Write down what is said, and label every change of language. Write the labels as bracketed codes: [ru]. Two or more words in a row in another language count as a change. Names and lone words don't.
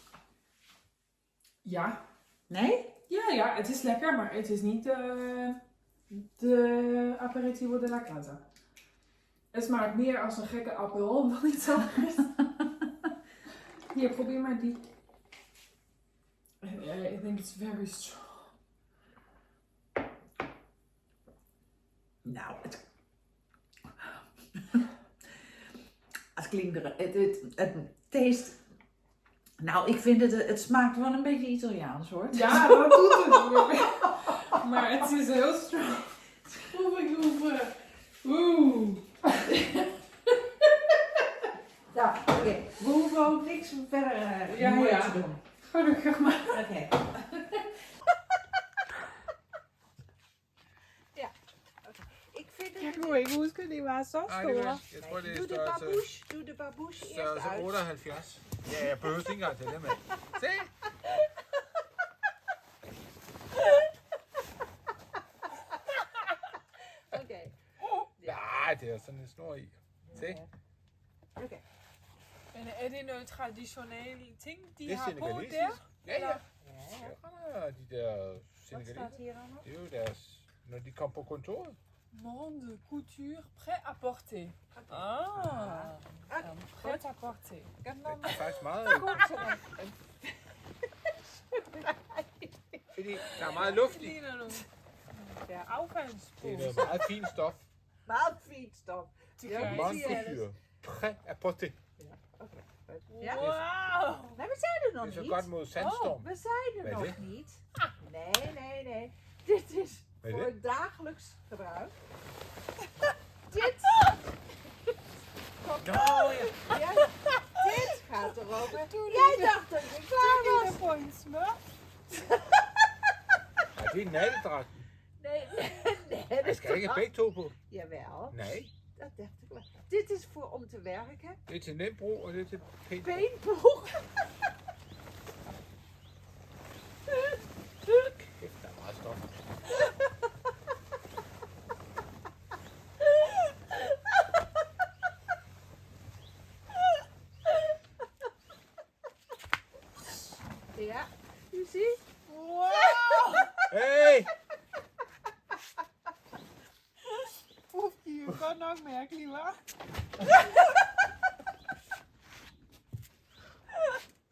[nl] Ja. Nee? Ja, het is lekker, maar het is niet de [es] aperitivo de la casa. [nl] Het smaakt meer als een gekke aperol dan iets anders. Hier, probeer maar die. [en] I think it's very strong. [nl] Nou, het klinkt er. Het taste. Nou, ik vind het smaakt wel een beetje Italiaans hoor. Ja, dat doet het. Maar het is heel strong. Oeh. Ja, oké. We hoeven ook niks verder te doen. Gelukkig maar. Oké. Ja, oké. Ik vind het... [da] Jeg kunne ikke huske, det var så Nej, det store. jeg tror, det er [nl] Doe de [da] størrelse, [nl] babouche. Doe de babouche eerst [da] størrelse [nl] uit. 78. [da] Ja, jeg behøver ikke engang til det, mand. Se! Oké. Nej, det er sådan en snor i. Se? Oké. Men er det noget traditionelle ting, de Det er har på senegalesisk. der? Ja, ja. Ja. Ja, de der [nl] Wat staat [da] senegalesiske. [nl] hier dan nog? [da] Det er jo deres, når de kom på kontoret. [fr] Monde, couture, prêt à porter. Ah, prêt à porter. [nl] Kan [da] Det [nl] dan [da] er faktisk meget, fordi der er meget luft Det i. ligner nogle Det er affaldspose. noget meget fint stof. Meget fint stof. Ja, Ja, [fr] Mondcouture. Prêt à porter. [da] Ja. Wow! [nl] Nee, we zijn er nog [da] Det er så [nl] niet. [da] godt mod sandstorm. [nl] We zijn er Wat is nog dit? niet. Nee. Dit is Wat is voor dit? het dagelijks gebruik. Dit. Kom, [da] Nå, [nl] ja. Dit gaat erover. Jij dacht dat je klaar [da] Det [nl] was. [da] er på en smør. ja, det er nattedragten. [nl] Nee, [da] Jeg [nl] dat [da] skal ikke have begge to på. [nl] Jawel, [da] Nej, [nl] dat dacht ik wel. Dit is voor om te werken. [da] det er til nem brug, og det er til pænt brug. [nl] Beenbroek. [da] Kæft, der er meget stof. Ja, [en] you see? Wow! Hey! [da] De er jo godt nok mærkelige, hva'?